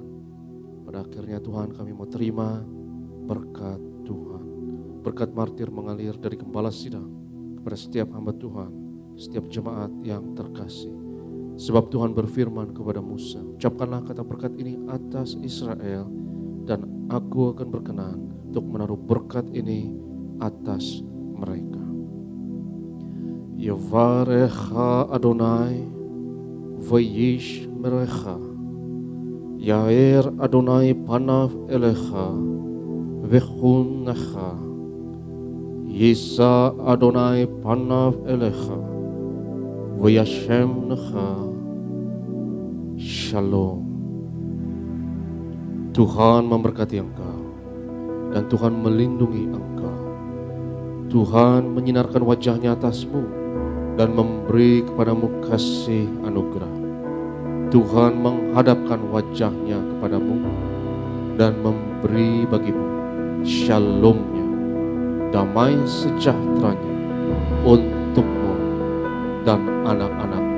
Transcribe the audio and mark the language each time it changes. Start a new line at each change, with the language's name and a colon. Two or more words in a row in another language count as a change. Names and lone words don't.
Indonesian: Pada akhirnya Tuhan, kami mau terima berkat Tuhan, berkat martir mengalir dari Gembala Sidang kepada setiap hamba Tuhan, setiap jemaat yang terkasih. Sebab Tuhan berfirman kepada Musa, ucapkanlah kata berkat ini atas Israel, dan aku akan berkenan untuk menaruh berkat ini atas mereka.
Hebrew: יברכך אדני וישמרך יאר אדני פניו אליך ויחנך ישא אדני פניו אליך וישם לך שלום.
Indonesian: Tuhan memberkati engkau, dan Tuhan melindungi engkau. Tuhan menyinarkan wajahnya atasmu, dan memberi kepadamu kasih anugerah. Tuhan menghadapkan wajahnya kepadamu, dan memberi bagimu shalomnya, damai sejahteranya untukmu dan anak-anakmu.